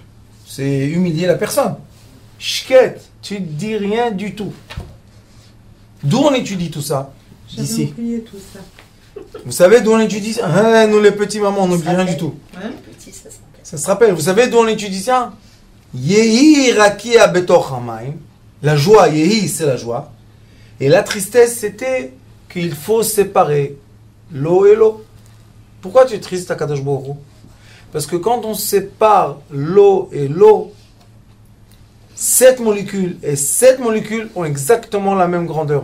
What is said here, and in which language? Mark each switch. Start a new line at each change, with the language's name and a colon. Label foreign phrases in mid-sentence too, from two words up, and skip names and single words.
French: C'est humilier la personne. Shket, tu ne dis rien du tout. D'où on étudie tout ça? D'ici. Oublié tout ça. Vous savez d'où on étudie ça? Ah, nous les petits mamans, on n'oublie rien du tout. Hein? Petit, ça s'appelle. Ça se rappelle. Vous savez d'où on étudie ça?
Hebrew: יהי רקיע בתוך המים.
French: La joie, yehi, c'est la joie. Et la tristesse, c'était qu'il faut séparer l'eau et l'eau. Pourquoi tu es triste à
Hebrew: קדוש ברוך הוא?
French: Parce que quand on sépare l'eau et l'eau, cette molécule et cette molécule ont exactement la même grandeur.